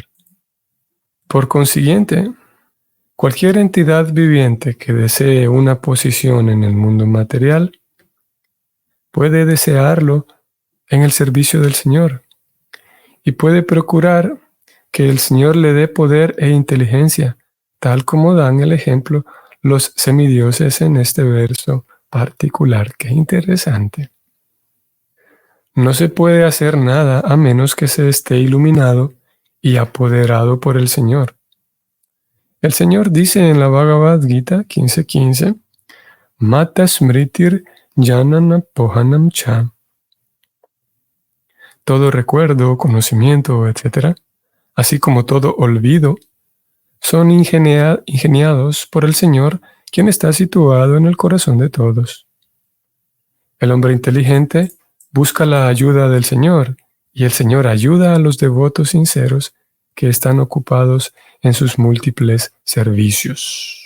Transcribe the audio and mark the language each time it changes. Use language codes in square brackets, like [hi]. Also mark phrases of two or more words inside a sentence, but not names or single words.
[es] Por consiguiente, cualquier entidad viviente que desee una posición en el mundo material puede desearlo en el servicio del Señor y puede procurar que el Señor le dé poder e inteligencia, tal como dan el ejemplo los semidioses en este verso particular. ¡Qué interesante! No se puede hacer nada a menos que se esté iluminado y apoderado por el Señor. El Señor dice en la Bhagavad Gita 15:15, [sa] Mata smritir janana pohanam cha. [es] Todo recuerdo, conocimiento, etc., así como todo olvido, son ingeniados por el Señor, quien está situado en el corazón de todos. El hombre inteligente busca la ayuda del Señor, y el Señor ayuda a los devotos sinceros que están ocupados en sus múltiples servicios.